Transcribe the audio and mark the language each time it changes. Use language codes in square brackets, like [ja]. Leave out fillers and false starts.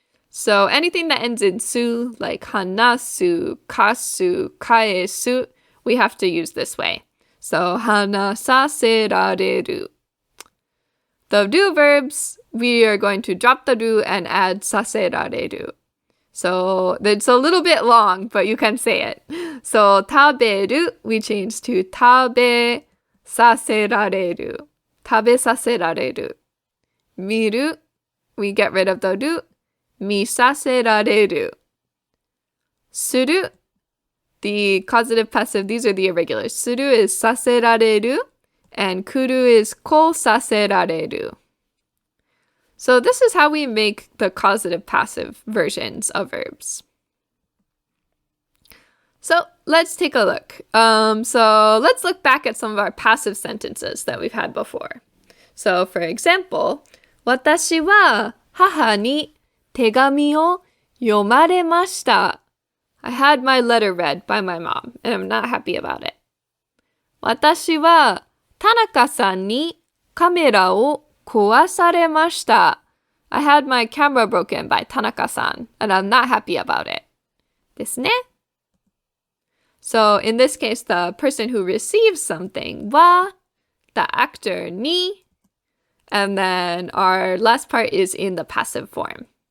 [en] So anything that ends in su, like 話す, 貸す, 返す, we have to use this way. [ja] So 話させられる. [en] The do verbs, we are going to drop the do and add させられる. So it's a little bit long, but you can say it. So 食べる, we change to 食べさせられる. [ja] 食べさせられる. [en] 見る, we get rid of the do. [ja] 見させられる. [en] する, the causative passive, these are the irregulars. [ja] する is させられる, and 来る is 来させられる. [en] So this is how we make the causative passive versions of verbs. So let's take a look. So let's look back at some of our passive sentences that we've had before. So for example, [ja] 私は母に手紙を読まれました. [en] I had my letter read by my mom, and I'm not happy about it. [ja] 私は田中さんにカメラを壊されました. [en] I had my camera broken by Tanaka-san, and I'm not happy about it. [ja] ですね. [en] So in this case, the person who receives something, は, the actor, に, and then our last part is in the passive form.